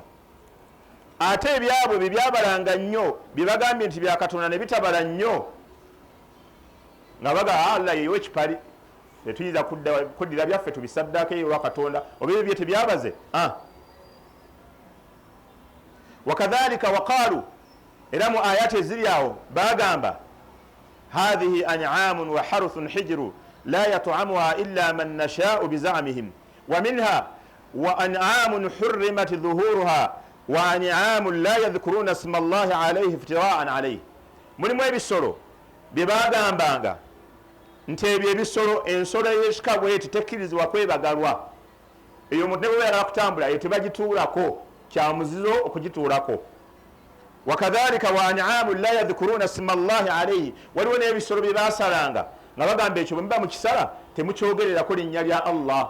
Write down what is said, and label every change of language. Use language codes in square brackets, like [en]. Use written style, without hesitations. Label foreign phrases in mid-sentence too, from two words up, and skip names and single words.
[lg] Ate ebyabwe bye byabalanga nnyo bye bagambye nti bya Katonda ne bitabala nnyo nga baga Allah yeewe ekipali, tetuyinza kuddira byaffe tubisaddaako eyo wa Katonda, oba ebyo bye tebyabaze. [ar] وكذلك قالوا, [lg] era mu ayati eziri awo bagamba [ar] هذه أنعام وحرث حجر لا يطعمها إلا من نشاء بزعمهم ومنها وأنعام حرمت ظهورها وأنعام لا يذكرون اسم الله عليه افتراء عليه. [lg] Mulimu ebisolo bye bagambanga nti ebyo ebisolo ensolo ey'ekika bweti tekkirizibwa kwebagalwa. Eyo omuntu ne bwe bayagala kutambula eyo tebagituulako, kya muzizo okugituulako. [ar] وكذلك وأنعام لا يذكرون اسم الله عليه, [lg] waliwo n'ebisolo bye basalanga nga bagamba ekyo bwe muba mukisala temukyogererako linnya lya Allah.